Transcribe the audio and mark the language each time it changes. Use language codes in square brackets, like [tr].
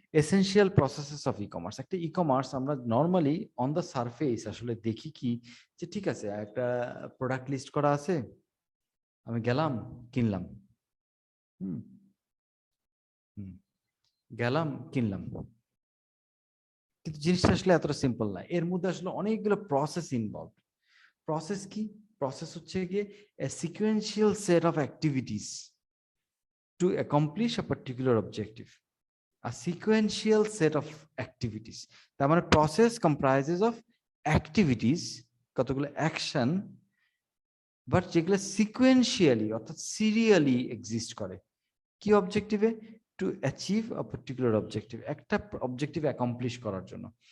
[bn] Essential processes of e commerce. একটা e commerce আমরা normally [en] on the surface [bn] আসলে দেখি কি, যে ঠিক আছে একটা প্রোডাক্ট লিস্ট করা আছে, আমি গেলাম কিনলাম, গেলাম কিনলাম, কিন্তু জিনিসটা আসলে এতটা সিম্পল না। এর মধ্যে আসলে অনেকগুলো প্রসেস ইনভলভ। প্রসেস কি? প্রসেস হচ্ছে গিয়ে [en] a sequential set of activities to accomplish a particular objective. A sequential set of activities. [bn] তার মানে প্রসেস [en] comprises of activities, [bn] কতগুলো অ্যাকশন, বাট যেগুলো সিকোয়েন্সিয়ালি অর্থাৎ সিরিয়ালি এক্সিস্ট করে। কি অবজেক্টিভে? [en] to achieve a particular objective, [bn] একটা অবজেক্টিভ অ্যাকমপ্লিশ করার জন্য।